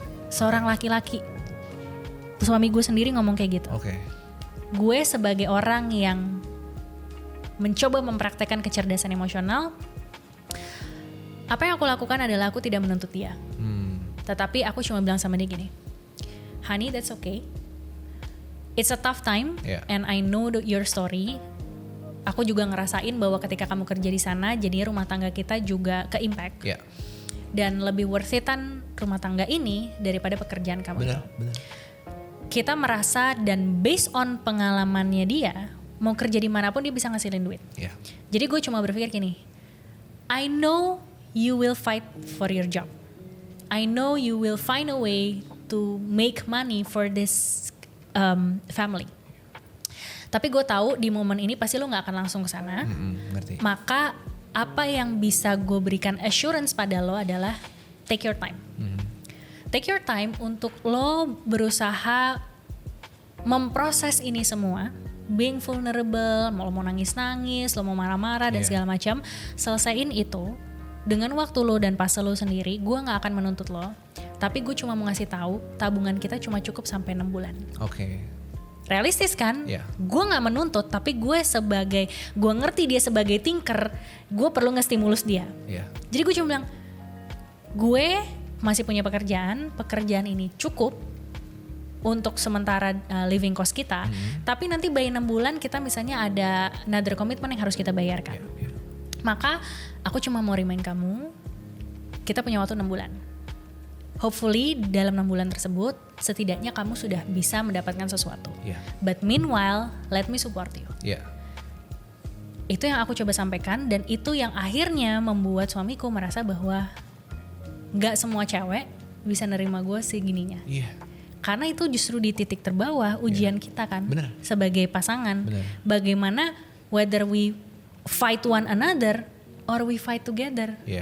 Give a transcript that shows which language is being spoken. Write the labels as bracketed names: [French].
[Indonesian] Seorang laki-laki, suami gue sendiri ngomong kayak gitu. Gue sebagai orang yang mencoba mempraktekkan kecerdasan emosional, apa yang aku lakukan adalah aku tidak menuntut dia. Tetapi aku cuma bilang sama dia gini, [English] honey, that's okay. It's a tough time and I know your story. [Indonesian] Aku juga ngerasain bahwa ketika kamu kerja di sana, jadinya rumah tangga kita juga ke-impact. Dan lebih worth it-an rumah tangga ini daripada pekerjaan kamu itu. Kita merasa dan based on pengalamannya dia, mau kerja dimanapun dia bisa ngasilin duit. Jadi gue cuma berpikir gini, [English] I know you will fight for your job. I know you will find a way to make money for this family. [Indonesian] Tapi gue tahu di momen ini pasti lo nggak akan langsung ke sana. Maka apa yang bisa gue berikan assurance pada lo adalah [English] take your time. Take your time [Indonesian] untuk lo berusaha memproses ini semua. [English] Being vulnerable, [Indonesian] lo mau nangis-nangis, lo mau marah-marah dan segala macam, selesaiin itu dengan waktu lo dan fase lo sendiri. Gue nggak akan menuntut lo, tapi gue cuma mau ngasih tahu tabungan kita cuma cukup sampai 6 bulan. Realistis kan? Gue nggak menuntut, tapi gue ngerti dia sebagai thinker, gue perlu ngestimulus dia. Jadi gue cuma bilang, gue masih punya pekerjaan ini cukup untuk sementara living cost kita, tapi nanti by 6 bulan kita misalnya ada another commitment yang harus kita bayarkan. Maka aku cuma mau remind kamu, kita punya waktu 6 bulan. Hopefully dalam 6 bulan tersebut, setidaknya kamu sudah bisa mendapatkan sesuatu. [English] But meanwhile, let me support you. [Indonesian] Itu yang aku coba sampaikan, dan itu yang akhirnya membuat suamiku merasa bahwa gak semua cewek bisa nerima gue segininya. Karena itu justru di titik terbawah ujian kita kan. Sebagai pasangan. Bagaimana [English] whether we fight one another or we fight together.